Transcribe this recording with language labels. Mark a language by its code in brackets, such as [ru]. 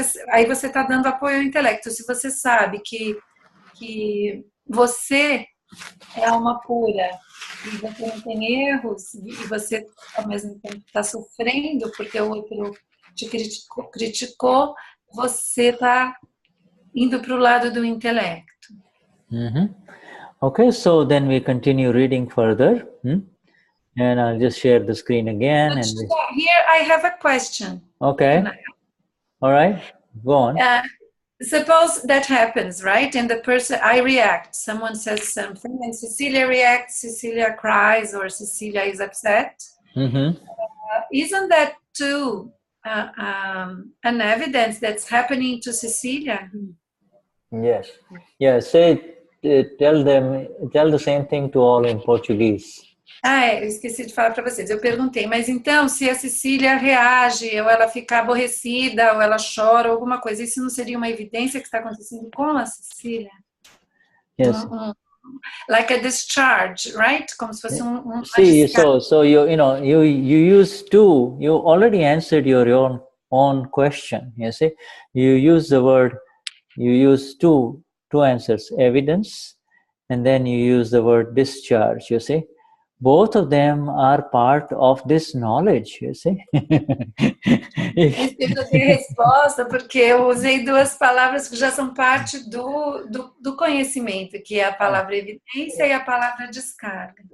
[pt] Aí você está dando apoio ao intelecto. Se você sabe que você é uma pura e você não tem erros e você ao mesmo tempo está sofrendo porque o outro te criticou, você está indo para o lado do intelecto. [en] Okay, so then we continue reading further, and I'll just share the screen again. Here I have a question. Okay. All right, go on. suppose that happens, right? And the person, I react. Someone says something, and Cecilia reacts. Cecilia cries, or Cecilia is upset. Isn't that too an evidence that's happening to Cecilia? Yes. Yeah. Tell the same thing to all in Portuguese. [pt] Eu esqueci de falar para vocês. Eu perguntei, mas então, se a Cecília reage, ou ela fica aborrecida, ou ela chora, ou alguma coisa, isso não seria uma evidência que está acontecendo com a Cecília? [en] Yes. Like a discharge, right? [pt] Como se fosse [en] See, so you use two. You already answered your own question. You see, you use the word. You use two answers: evidence, and then you use the word discharge. You see. Both of them are part of this knowledge, you see. [pt] Eu dei resposta porque eu usei duas palavras que já são parte do conhecimento, que é a palavra evidência e a palavra descarga.